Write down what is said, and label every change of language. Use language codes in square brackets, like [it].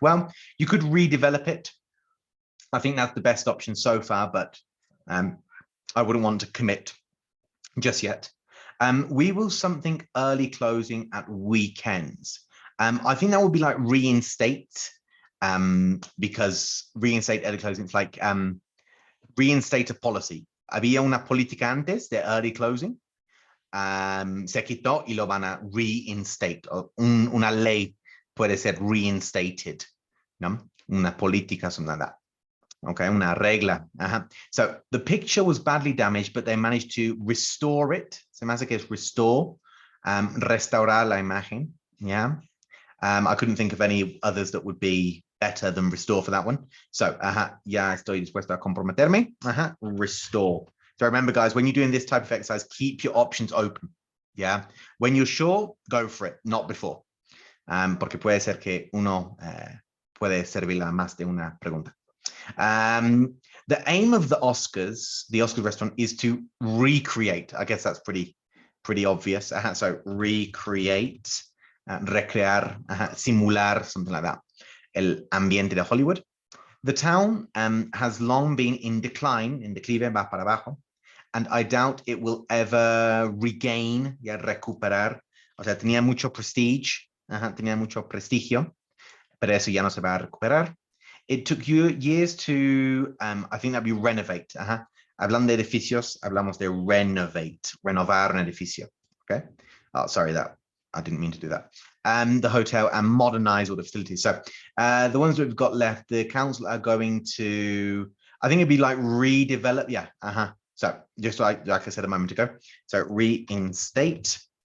[en] Well, you could redevelop it. I think that's the best option so far, but I wouldn't want to commit just yet. We will something early closing at weekends. I think that would be like reinstate, because reinstate early closing is like reinstate a policy. [es] Había una política antes de early closing. Se quitó y lo van a reinstate. Una ley puede ser reinstated, ¿no? Una política, something like that. Okay, una regla. [en] So the picture was badly damaged, but they managed to restore it. [es] Se me hace que es restore, restaurar la imagen. [en] Yeah. I couldn't think of any others that would be better than restore for that one. [es] So, ya estoy dispuesto a comprometerme. [en] Restore. So remember, guys, when you're doing this type of exercise, keep your options open. Yeah. When you're sure, go for it, not before. [es] Porque puede ser que uno puede servir a más de una pregunta. [en] The aim of the Oscars restaurant, is to recreate. I guess that's pretty obvious. So recreate, recrear, simular, something like that. El ambiente de Hollywood. The town has long been in decline, en declive, va para abajo, and I doubt it will ever regain, ya recuperar. [es] O sea, tenía mucho prestige, tenía mucho prestigio, pero eso ya no se va a recuperar. [en] It took you years to, I think that'd be renovate. [es] Hablando de edificios, hablamos de renovate, renovar un edificio. [en] Okay. Oh, sorry, that I didn't mean to do that. The hotel and modernize all the facilities. So the ones that we've got left, the council are going to, I think it'd be like redevelop. Yeah. So just like I said a moment ago. So reinstate.